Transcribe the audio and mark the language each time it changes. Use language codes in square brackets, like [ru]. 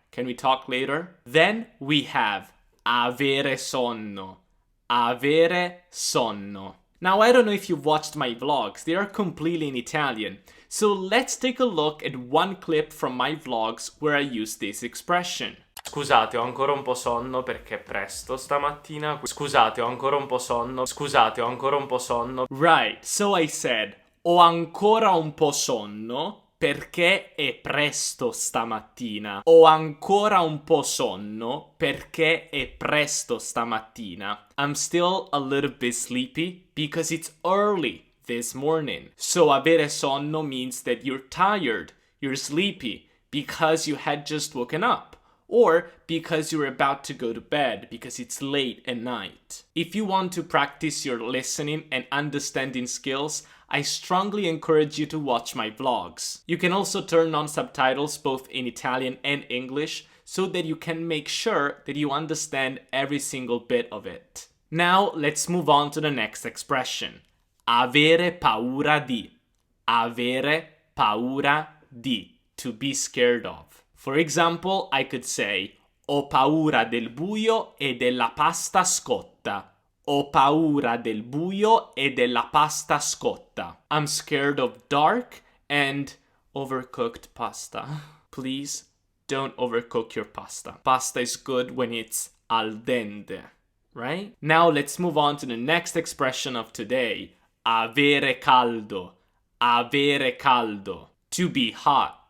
[en] Can we talk later? Then we have avere sonno. Avere sonno. Now, I don't know if you've watched my vlogs. They are completely in Italian. So let's take a look at one clip from my vlogs where I use this expression. [it] Scusate, ho ancora un po' sonno perché è presto stamattina. Scusate, ho ancora un po' sonno. Scusate, ho ancora un po' sonno. [en] Right, so I said, [it] ho ancora un po' sonno perché è presto stamattina. Ho ancora un po' sonno perché è presto stamattina. [en] I'm still a little bit sleepy because it's early this morning. So avere sonno means that you're tired, you're sleepy because you had just woken up. Or because you're about to go to bed because it's late at night. If you want to practice your listening and understanding skills, I strongly encourage you to watch my vlogs. You can also turn on subtitles both in Italian and English so that you can make sure that you understand every single bit of it. Now, let's move on to the next expression. [it] Avere paura di. Avere paura di. [en] To be scared of. For example, I could say, [it] ho paura del buio e della pasta scotta. Ho paura del buio e della pasta scotta. [en] I'm scared of dark and overcooked pasta. Please don't overcook your pasta. Pasta is good when it's al dente, right? Now let's move on to the next expression of today. [it] Avere caldo. Avere caldo. [en] To be hot.